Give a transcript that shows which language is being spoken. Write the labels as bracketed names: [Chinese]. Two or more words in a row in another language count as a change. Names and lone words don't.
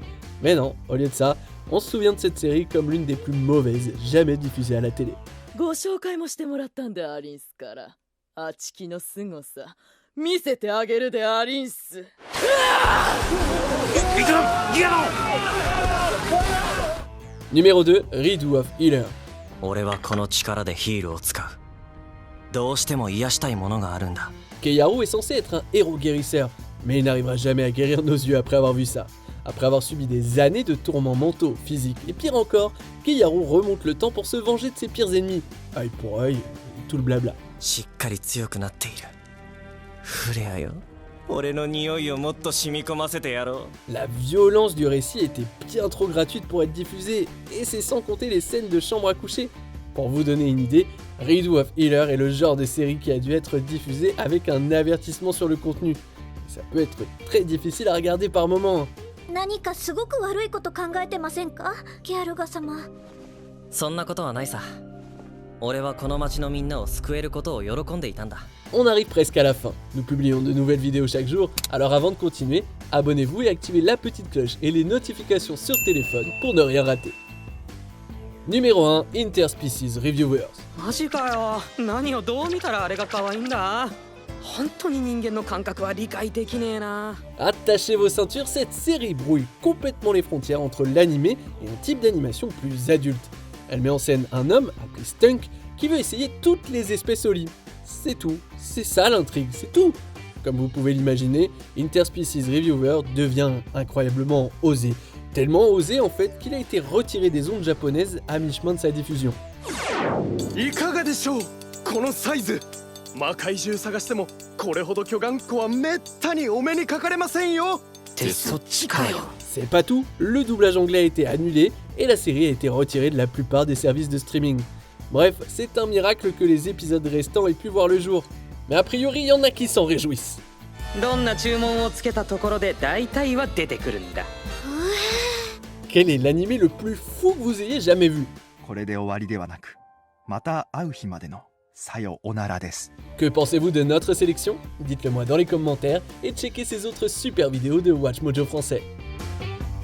[French] Mais non, au lieu de ça, on se souvient de cette série comme l'une des plus mauvaises jamais diffusées à la télé. [Japanese] ご紹介もしてもらったんでありんすから、あちきの凄さ見せてあげるでありんす。 [French] Numéro 2, Ridu of Healer. [Japanese] 俺はこの力でヒールを使う。どうしても癒したいものがあるんだ。 [French] Keiharu est censé être un héros guérisseur, mais il n'arrivera jamais à guérir nos yeux après avoir vu ça. Après avoir subi des années de tourments mentaux, physiques et pire encore, Keiharu remonte le temps pour se venger de ses pires ennemis. Œil pour œil, et tout le blabla. [Japanese] しっかり強くなっている。フレアよ。俺の匂いをもっと染み込ませてやろう。 [French] La violence du récit était bien trop gratuite pour être diffusée, et c'est sans compter les scènes de chambre à coucher. Pour vous donner une idée, Ridu of Healer est le genre de série qui a dû être diffusée avec un avertissement sur le contenu. Ça peut être très difficile à regarder par moments. [Japanese] 何かすごく悪いこと考えてませんか、キアルガ様。そんなことはないさ。俺はこの町のみんなを救えることを喜んでいたんだ。 [French] On arrive presque à la fin. Nous publions de nouvelles vidéos chaque jour, alors avant de continuer, abonnez-vous et activez la petite cloche et les notifications sur téléphone pour ne rien rater. Numéro 1, Interspecies Reviewers. [Japanese] マジかよ。何をどう見たらあれが可愛いんだ。本当に人間の感覚は理解できねえな。 [French] Attachez vos ceintures, cette série brouille complètement les frontières entre l'animé et un type d'animation plus adulte. Elle met en scène un homme, appelé Stunk, qui veut essayer toutes les espèces au lit. C'est tout, c'est ça l'intrigue, c'est tout. Comme vous pouvez l'imaginer, Interspecies Reviewer devient incroyablement osé. Tellement osé en fait qu'il a été retiré des ondes japonaises à mi-chemin de sa diffusion. [Japanese] いかがでしょうこのサイズ。魔界中探してもこれほど巨岩湖はめったにお目にかかれませんよ。ってそっちかよ。 [French] C'est pas tout, le doublage anglais a été annulé et la série a été retirée de la plupart des services de streaming. Bref, c'est un miracle que les épisodes restants aient pu voir le jour. Mais a priori, il y en a qui s'en réjouissent. [Japanese] どんな注文をつけたところで大体は出てくるんだ。 [French] Quel est l'animé le plus fou que vous ayez jamais vu? [Japanese] これで終わりではなく、また会う日までのさよおならです。 [French] Que pensez-vous de notre sélection? Dites-le moi dans les commentaires et checkez ces autres super vidéos de Watch Mojo français.